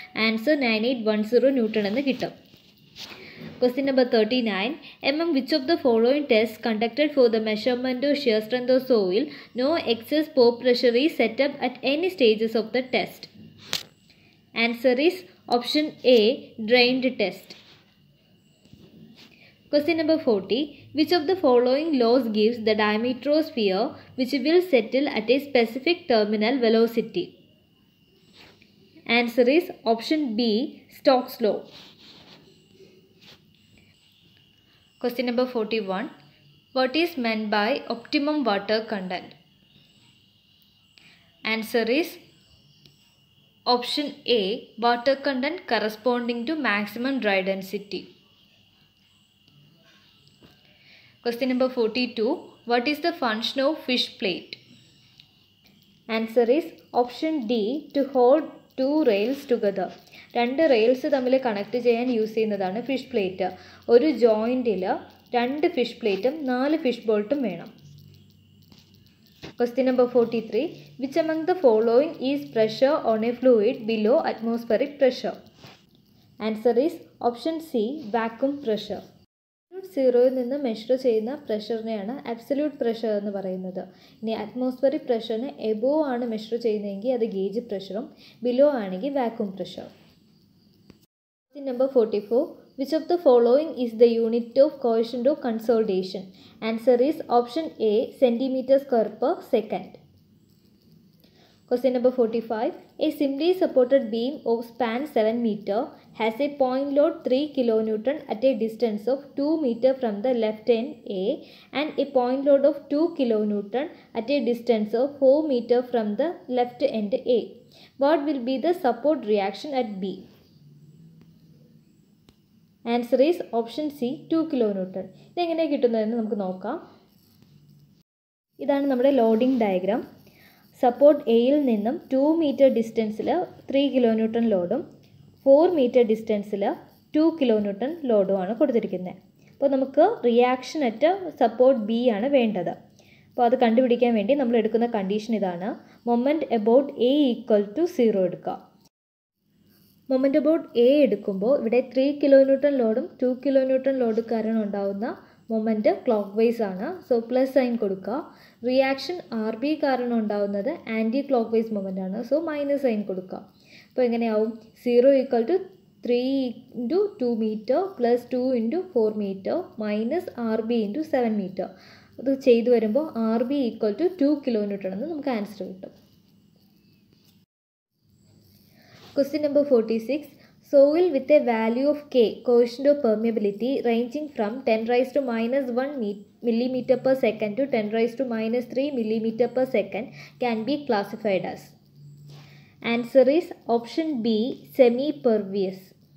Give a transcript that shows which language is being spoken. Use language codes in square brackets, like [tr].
[ml] Answer 9810 Newton എന്ന് കിട്ടും. [en] Question number 39. Among which of the following tests conducted for the measurement of shear strength of soil, no excess pore pressure is set up at any stages of the test? Answer is option A, drained test. Question number 40. Which of the following laws gives the diameter of sphere which will settle at a specific terminal velocity? Answer is option B, Stokes law. Question number 41. What is meant by optimum water content? Answer is option A, water content corresponding to maximum dry density. Question number 42. What is the function of fish plate? Answer is option D, to hold two rails together. [ml] രണ്ട് rails തമ്മിൽ connect ചെയ്യാൻ use ചെയ്യുന്നതാണ് fish plate. ഒരു ജോയിൻറ്റിൽ 2 fish പ്ലേറ്റും 4 fish ബോൾട്ടും വേണം. [en] Question number 43. Which among the following is pressure on a fluid below atmospheric pressure? Answer is option C, vacuum pressure. [ml] സീറോയിൽ നിന്ന് measure ചെയ്യുന്ന പ്രഷറിനെയാണ് അബ്സല്യൂട്ട് പ്രഷർ എന്ന് പറയുന്നത്. ഇനി അറ്റ്മോസ്ഫിയറിക് പ്രഷറിന് എബോ ആണ് മെഷർ ചെയ്യുന്നതെങ്കിൽ അത് ഗേജ് പ്രഷറും, ബിലോ ആണെങ്കിൽ vacuum pressure. [en] Question number 44. which of the following is the unit of coefficient of consolidation? Answer is option A, centimeter square per second. Question number 45. A simply supported beam of span 7 meter has a point load 3 kilonewton at a distance of 2 meter from the left end A and a point load of 2 kilonewton at a distance of 4 meter from the left end A. What will be the support reaction at B? Answer is option C, 2 kilonewton. [ml] ഇതെങ്ങനെ കിട്ടുന്നതെന്ന് നമുക്ക് നോക്കാം. ഇതാണ് നമ്മുടെ loading diagram. Support എയിൽ നിന്നും 2 metre ഡിസ്റ്റൻസിൽ 3 kilonewton ലോഡും 4 metre ഡിസ്റ്റൻസിൽ 2 kilonewton ലോഡുമാണ് കൊടുത്തിരിക്കുന്നത്. അപ്പോൾ നമുക്ക് റിയാക്ഷൻ അറ്റ് സപ്പോർട്ട് ബി ആണ് വേണ്ടത്. അപ്പോൾ അത് കണ്ടുപിടിക്കാൻ വേണ്ടി നമ്മൾ എടുക്കുന്ന കണ്ടീഷൻ ഇതാണ്. Moment about A equal to 0 എടുക്കുക. മൊമെൻറ്റ് എബൌട്ട് എ എടുക്കുമ്പോൾ ഇവിടെ 3 കിലോന്യൂട്ടൺ ലോഡും 2 കിലോന്യൂട്ടൺ ലോഡ് കാരണം ഉണ്ടാകുന്ന മൊമെൻറ്റ് ക്ലോക്ക് വൈസ് ആണ്. സോ പ്ലസ് സൈൻ കൊടുക്കുക. റിയാക്ഷൻ ആർ ബി കാരണം ഉണ്ടാകുന്നത് ആൻറ്റി ക്ലോക്ക് വൈസ് മൊമെൻ്റ് ആണ്. സോ മൈനസ് സൈൻ കൊടുക്കുക. അപ്പോൾ എങ്ങനെയാവും? 0 equal to 3 into 2 metre plus 2 into 4 metre minus R B into 7 metre. അത് ചെയ്തു വരുമ്പോൾ R B equal to 2 kilonewton എന്ന് നമുക്ക് ആൻസർ കിട്ടും. [en] Question number 46. Soil with a value of K, coefficient of permeability ranging from 10 raised to minus 1 millimeter per second to 10 raised to minus 3 millimeter per second can be classified as. Answer is option B, semi-pervious.